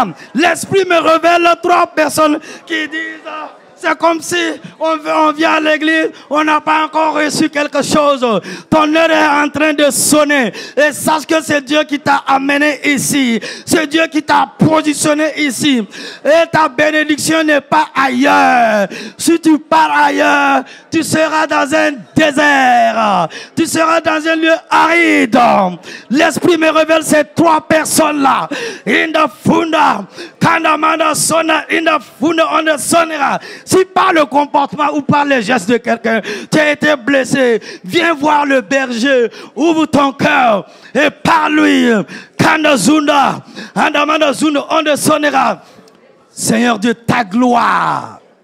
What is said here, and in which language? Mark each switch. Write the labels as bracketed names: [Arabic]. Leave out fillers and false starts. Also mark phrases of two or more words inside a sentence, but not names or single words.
[French] L'Esprit me révèle 3 personnes qui disent, c'est comme si on vient à l'église, on n'a pas encore reçu quelque chose. Ton heure est en train de sonner. Et sache que c'est Dieu qui t'a amené ici. C'est Dieu qui t'a positionné ici. Et ta bénédiction n'est pas ailleurs. Si tu pars ailleurs, tu seras dans un désert. Tu seras dans un lieu aride. L'Esprit me révèle ces 3 personnes-là. Inda funda, kandamanda sona, inda funda on sonera. Si par le comportement ou par les gestes de quelqu'un, tu as été blessé, viens voir le berger, ouvre ton cœur et parle-lui. Kandazunda, andamanda zunda, on sonera. Seigneur Dieu, ta gloire.